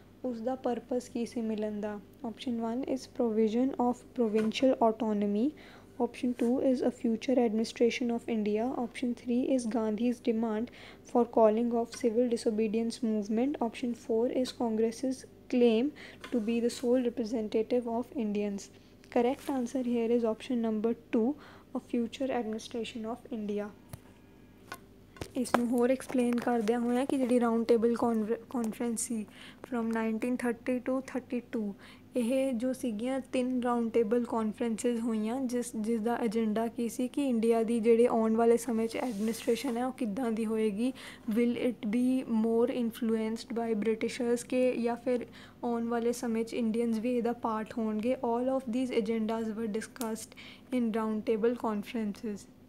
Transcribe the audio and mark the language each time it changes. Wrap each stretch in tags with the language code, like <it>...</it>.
<pa>ਉਸਦਾ ਪਰਪਸ ਕੀ ਸੀ ਮਿਲਣ ਦਾ</pa> <en>option 1 is provision of provincial autonomy, option 2 is a future administration of India, option 3 is Gandhi's demand for calling of civil disobedience movement, option 4 is Congress's claim to be the sole representative of Indians. Correct answer here is option number 2 a future administration of India.</en> <pa>ਇਸਨੂੰ ਹੋਰ explain ਕਰਦਿਆਂ ਹੋਇਆ ਕਿ ਜਿਹੜੀ round table conference ਸੀ from 1930 to 32 ਇਹ ਜੋ ਸੀਗੀਆਂ 3 round table conferences ਹੋਈਆਂ ਜਿਸ ਦਾ ਏਜੰਡਾ ਕੀ ਸੀ ਕਿ ਇੰਡੀਆ ਦੀ ਜਿਹੜੇ ਆਉਣ ਵਾਲੇ ਸਮੇਂ 'ਚ ਐਡਮਿਨਿਸਟ੍ਰੇਸ਼ਨ ਹੈ ਉਹ ਕਿੱਦਾਂ ਦੀ ਹੋਏਗੀ</pa> <en>will it be more influenced by Britishers ਕੇ</en> <pa>ਜਾਂ ਫਿਰ ਆਉਣ ਵਾਲੇ ਸਮੇਂ 'ਚ ਇੰਡੀਅਨਸ ਵੀ ਇਹਦਾ ਪਾਰਟ ਹੋਣਗੇ</pa> <en>all of these agendas were discussed in round table conferences</en>